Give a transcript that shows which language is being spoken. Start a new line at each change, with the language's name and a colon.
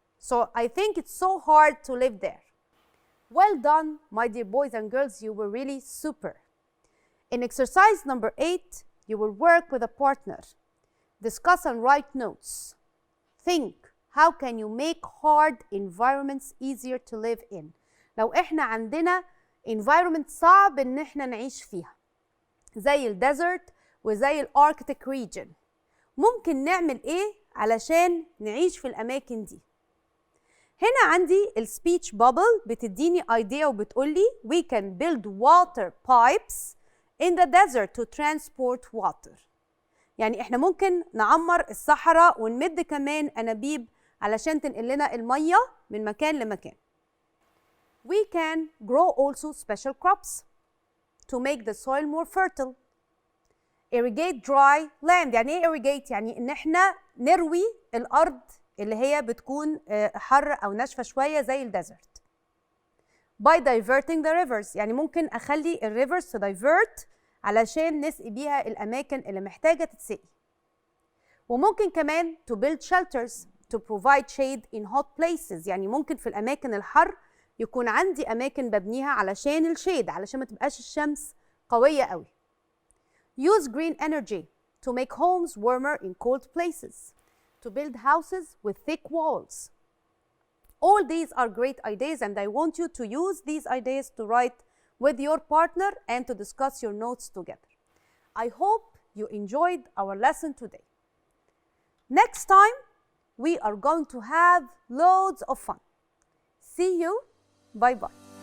English: So I think it's so hard to live there. Well done, my dear boys and girls, you were really super. In exercise number 8, you will work with a partner. Discuss and write notes. Think, how can you make hard environments easier to live in?
Arabic: لو احنا عندنا environment صعب ان احنا نعيش فيها زي الديزرت وزي الاركتيك region، ممكن نعمل ايه علشان نعيش في الاماكن دي؟ هنا عندي السبيتش بابل بتديني idea وبتقولي
English: we can build water pipes in the desert to transport water.
Arabic: يعني احنا ممكن نعمر الصحراء ونمد كمان انابيب علشان تنقل لنا الميه من مكان لمكان.
English: We can grow also special crops to make the soil more fertile. Irrigate dry land.
Arabic: يعني ايه irrigate؟ يعني ان احنا نروي الارض اللي هي بتكون حر او ناشفه شويه زي الديزرت.
English: By diverting the rivers.
Arabic: يعني ممكن اخلي الريفرز
English: to divert
Arabic: علشان نسقي بيها الاماكن اللي محتاجه تتسقي. وممكن كمان
English: to build shelters to provide shade in hot places.
Arabic: يعني ممكن في الاماكن الحر يكون عندي اماكن ببنيها علشان الشيد، علشان ما تبقاش الشمس قويه قوي.
English: Use green energy to make homes warmer in cold places. To build houses with thick walls. All these are great ideas, and I want you to use these ideas to write with your partner and to discuss your notes together. I hope you enjoyed our lesson today. Next time, we are going to have loads of fun. See you. Bye-bye.